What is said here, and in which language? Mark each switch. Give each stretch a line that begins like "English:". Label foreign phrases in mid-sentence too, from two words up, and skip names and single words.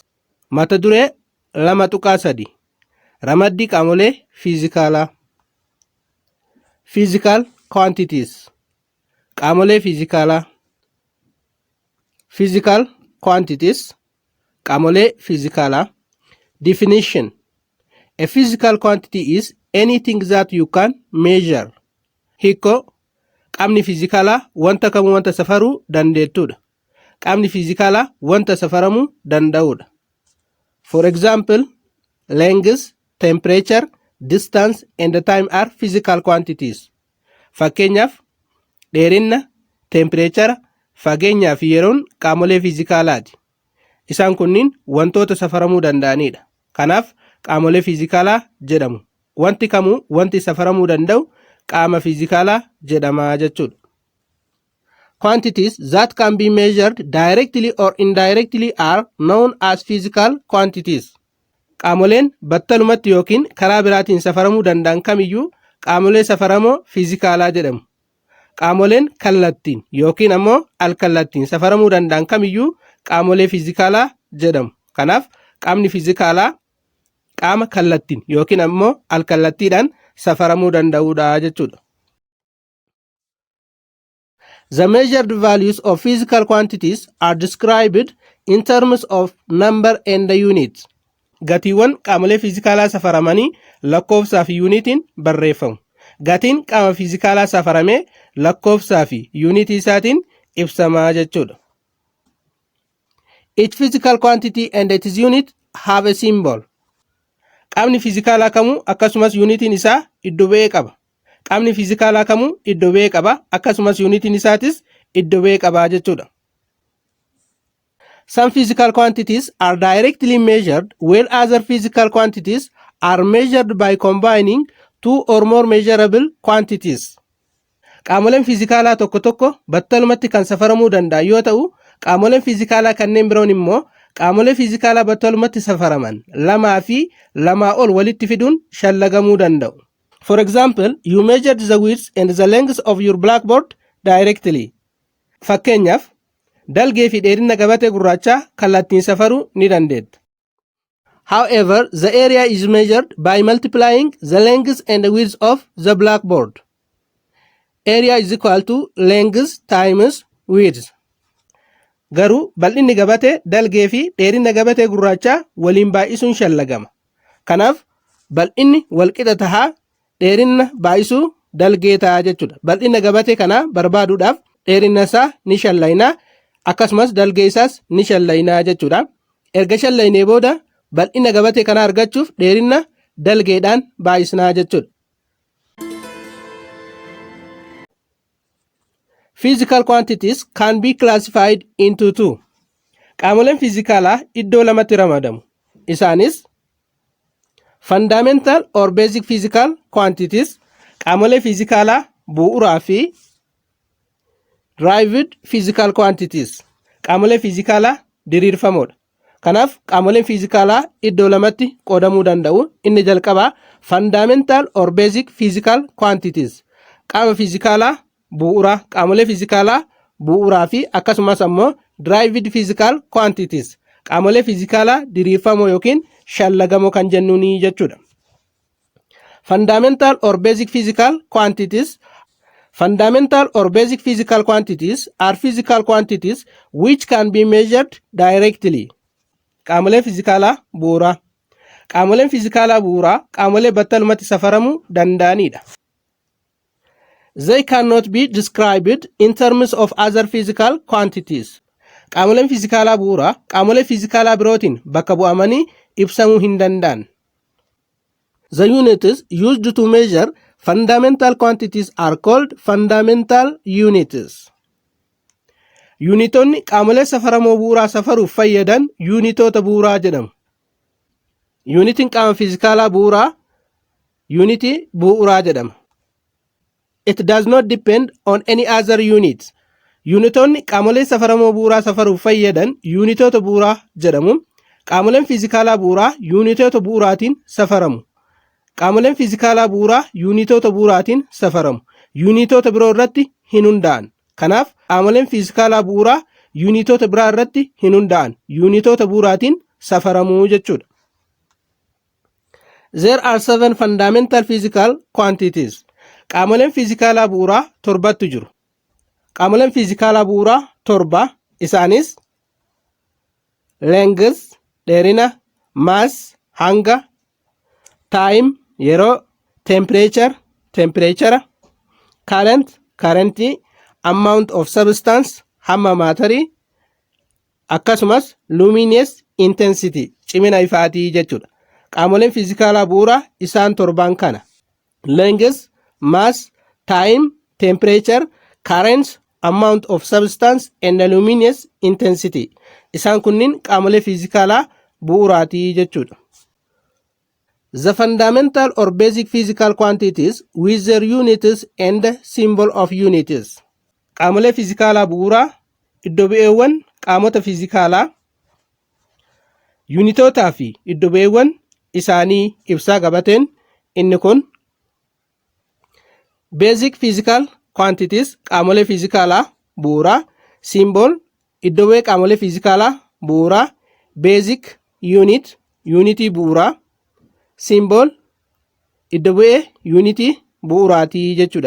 Oromo: Mata duree 2.3 Ramaddii qaamolee fiizikaalaa.
English: Physical Quantities.
Oromo: Qaamolee fiizikaalaa.
English: Physical Quantities.
Oromo: Qaamolee fiizikaalaa.
English: Definition. A physical quantity is anything that you can measure.
Oromo: Hiiko qaamni fiizikaalaa wanta kamuu wanta safaruu dandeettudha. Qaamni fiizikaalaa wanta safaramuu danda'udha.
English: For example, length, temperature, distance and the time are physical quantities.
Oromo: Fakkeenyaaf dheerina, temperature, fageenyaa fi yeroon qaamolee fiizikaalaati. Isaan kunniin wantoota safaramuu danda'anidha. Kanaaf qaamolee fiizikaalaa jedhamu. Wanti kamuu wanti safaramuu danda'u qaama fiizikaalaa jedhama jechuudha.
English: Quantities that can be measured directly or indirectly are known as physical quantities.
Oromo: Qaamoleen battalumatti yookiin karaa biraatiin safaramuu danda'an kamiyyuu qaamolee safaramoo fiizikaalaa jedhamu. Qaamoleen kallattiin yookiin ammoo alkallattiin safaramuu danda'an kamiyyuu qaamolee fiizikaalaa jedhamu. Kanaaf qaamni fiizikaalaa qaama kallattiin yookiin ammoo alkallattiidhaan safaramuu danda'udha jechuudha.
English: The measured values of physical quantities are described in terms of number and the units.
Oromo: Gatiiwwan qaamolee fiizikaalaa safaramanii lakkoofsaa fi yuunitiin barreeffamu. Gatiin qaama fiizikaalaa safaramee lakkoofsaa fi yuunitii isaatiin ibsamaa jechuudha.
English: Each physical quantity and its unit have a symbol.
Oromo: Qaamni fiizikaalaa kamuu akkasumas yuunitiin isaa iddoo bu'ee qaba. Qaamni fiizikaalaa kamuu iddoo bu'ee qaba akkasumas yuunitiin isaatis iddoo bu'ee qaba jechuudha.
English: Some physical quantities are directly measured while other physical quantities are measured by combining two or more measurable quantities.
Oromo: Qaamoleen fiizikaalaa tokko tokko battalumatti kan safaramuu danda'an yoo ta'u, qaamoleen fiizikaalaa kanneen biroon immoo qaamolee fiizikaalaa battalumatti safaraman lamaa fi lamaa ol walitti fiduun shallagamuu danda'u.
English: For example, you measured the width and the length of your blackboard directly.
Oromo: Fakkeenyaaf dalgee fi dheerina gabatee gurraachaa kallattiin safaruu ni dandeetta.
English: However, the area is measured by multiplying the length and the width of the blackboard. Area is equal to length times width.
Oromo: Garuu bal'inni gabatee dalgee fi dheerina gabatee gurraachaa waliin baay'isuun shallagama. Kanaaf bal'inni walqixa tahaa dheerina baay'isuu dalgee ta'a jechuudha. Bal'ina gabatee kana barbaaduudhaaf dheerina isaa ni shallaynaa akkasumas dalgee isaas ni shallaynaa jechuudha. Erga shallaynee booda bal'ina gabatee kana argachuuf dheerina dalgeedhaan baay'isnaa jechuudha.
English: Physical quantities can be classified into two.
Oromo: Qaamoleen fiizikaalaa iddoo lamatti ramadamu.
English: Isaanis fundamental or basic physical quantities,
Oromo: qaamolee fiizikaalaa bu'uuraa fi
English: derived physical quantities,
Oromo: qaamolee fiizikaalaa diriirfamoodha. Kanaaf qaamoleen fiizikaalaa iddoo lamatti qoodamuu danda'u. Inni jalqabaa
English: fundamental or basic physical quantities,
Oromo: qaama fiizikaalaa bu'uuraa, qaamolee fiizikaalaa bu'uuraa fi akkasumas ammoo
English: derived physical quantities,
Oromo: qaamolee fiizikaalaa diriirfamoo yookiin shallagamoo kan jennuuni jechuudha.
English: Fundamental or basic physical quantities. Fundamental or basic physical quantities are physical quantities which can be measured directly.
Oromo: Qaamolee fiizikaalaa bu'uuraa. Qaamoleen fiizikaalaa bu'uuraa qaamolee battalumatti safaramuu danda'anidha.
English: They cannot be described in terms of other physical quantities.
Oromo: Qaamoleen fiizikaalaa bu'uuraa qaamolee fiizikaalaa birootiin bakka bu'amanii ibsamuu hin danda'an.
English: The units used to measure fundamental quantities are called fundamental units.
Oromo: Yuunitoonni qaamolee safaramoo bu'uuraa safaruuf fayyadan yuunitoota bu'uuraa jedhamu. Yuunitiin qaama fiizikaalaa bu'uuraa yuunitii bu'uuraa jedhama.
English: It does not depend on any other unit.
Oromo: Yuunitoonni qaamolee safaramoo bu'uuraa safaruuf fayyadan yuunitoota bu'uuraa jedhamu. Qaamoleen fiizikaalaa bu'uuraa yuunitoota bu'uuraatiin safaramu. Qaamoleen fiizikaalaa bu'uuraa yuunitoota bu'uuraatiin safaramu. Yuunitoota biroo irratti hin hundaa'an. Kanaaf qaamoleen fiizikaalaa bu'uuraa yuunitoota biraa irratti hin hundaa'an, yuunitoota bu'uuraatiin safaramuu jechuudha.
English: There are 7 fundamental physical quantities.
Oromo: Qaamoleen fiizikaalaa bu'uuraa 7tu jiru. Qaamoleen fiizikaalaa bu'uuraa 7 isaanis length dheerina, mass hanga, time yeroo,
English: temperature, current amount of substance
Oromo: hamma maatarii, akkasumas
English: luminous intensity
Oromo: cimina ifaatii jechuudha. Qaamoleen fiizikaalaa bu'uuraa isaan 7 kana:
English: length, mass, time, temperature, current, amount of substance and luminous intensity.
Oromo: Isaan kunniin qaamolee fiizikaalaa bu'uuraatii jechuudha.
English: The fundamental or basic physical quantities with their units and symbol of units.
Oromo: Qaamolee fiizikaalaa bu'uuraa iddoo bu'eewwan qaamota fiizikaalaa, yuunitootaa fi iddoo bu'eewwan isaanii ibsaa qabateen. Inni kun
English: basic physical quantities
Oromo: qaamolee fiizikaalaa bu'uuraa, symbol iddoo bu'ee qaamolee fiizikaalaa bu'uuraa,
English: basic unit
Oromo: unitii bu'uuraa, symbol iddoo bu'ee unitii bu'uuraatii jechuudha.